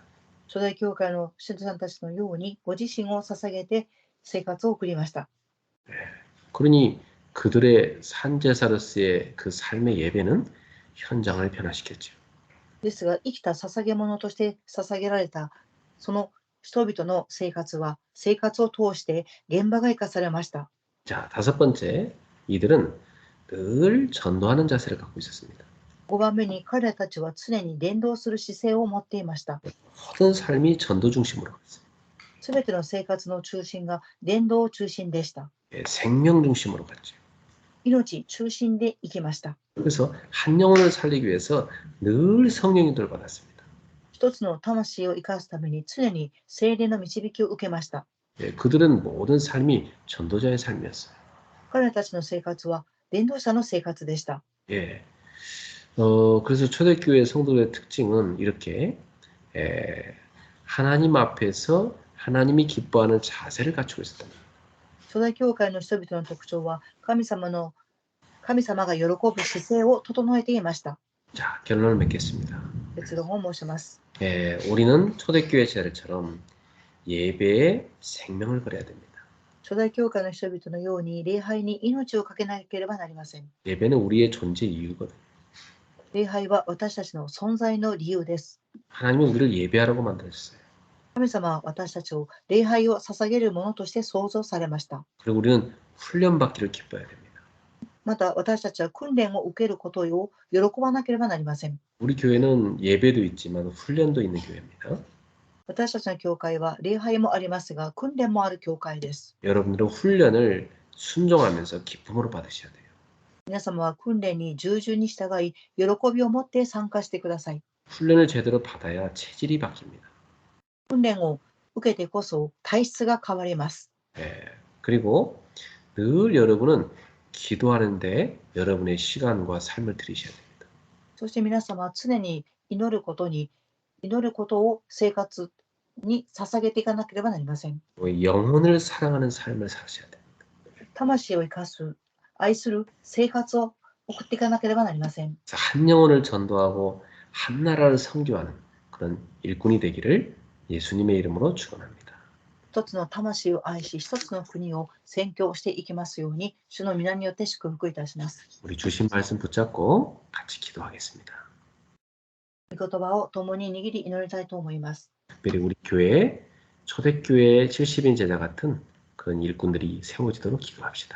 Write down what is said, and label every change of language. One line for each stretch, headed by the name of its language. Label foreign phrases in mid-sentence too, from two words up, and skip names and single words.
Japanese: 初代教会の信徒さんたちのようにご自身を捧げて生活を送りました。
Korean: 그러니 그들의 산 제사로서의 그 삶의 예배는 현장을 변화시켰죠.
Japanese: ですが生きた捧げ物として捧げられたその人々の生活は生活を通して現場が生かされました。
Korean: 자, 다섯 번째, 이들은 늘 전도하는 자세를 갖고 있었습니다.
Japanese: 5 番目に彼らたちは常に伝道する姿勢を持っていました。
Korean: 모든 삶이 전도 중심으로 갔어요.
Japanese: すべての生活の中心が伝道中心でした。
Korean: 예, 생명 중심으로 갔죠.
Japanese: 命中心で生きました。
Korean: 그래서 한 영혼을 살리기 위해서 늘 성령 인도를 받았습니다.
Japanese: 一つの魂を生かすために常に聖霊の導きを受けました。
Korean: 예, 그들은 모든 삶이 전도자의 삶이었어요.
Japanese: 彼らたちの生活は伝道者の生活でした。
Korean: 예. 그래서 초대교회 성도의 특징은 이렇게 하나님 앞에서 하나님이 기뻐하는 자세를 갖추고 있었다.
Japanese: 初代教会の人々の特徴は神様が喜ぶ姿勢を整えていました。
Korean: 자, 결론을 맺겠습니다.
Japanese: 結論を申します。
Korean: 우리는 초대교회 제자들처럼 예배에 생명을 걸어야 됩니다.
Japanese: 初代教会の人々のように礼拝に命をかけなければなりません。
Korean: 예배는 우리의 존재 이유거든요.
Japanese: 礼拝は私たちの存在の理由です。
Korean: 하나님은 우리를 예배하라고 만들었어요.
Japanese: 神様は私たちを礼拝を捧げるものとして創造されました。
Korean: 그리고 우리는 훈련받기를 기뻐해야 됩니다.
Japanese: また私たちは訓練を受けることを喜ばなければなりません。
Korean: 우리 교회는 예배도 있지만 훈련도 있는 교회입니다.
Japanese: 私たちの教会は礼拝もありますが訓練もある教会です。
Korean: 여러분들은 훈련을 순종하면서 기쁨으로 받으셔야 돼요.
Japanese: 皆様は訓練に従順に従い喜びを持って参加してください。
Korean: 훈련을 제대로 받아야 체질이 바뀝니다.
Japanese: 訓練を受けてこそ体質が変わります。
Korean: 그리고 늘 여러분은 기도하는데 여러분의 시간과 삶을 들이셔야 됩니다.
Japanese: そして皆様は常に祈ることを生活に捧げていかなければなりません。
Korean: 영혼을 사랑하는 삶을 사셔야 됩니다.
Japanese: 魂を生かす、愛する生活を送っていかなければなりません。
Korean: 한 영혼을 전도하고 한 나라를 선교하는 그런 일꾼이 되기를 예수님의 이름으로 축원합니다.
Japanese: 一つの魂を愛し、一つの国を宣教していきますように、主の皆によって祝福いたします。
Korean: 우리 주신 말씀 붙잡고 같이 기도하겠습니다.
Japanese: 御言葉を共に握り祈りたいと思います。
Korean: 특별히 우리 교회 초대교회 70인 제자 같은 그런 일꾼들이 세워지도록 기도합시다.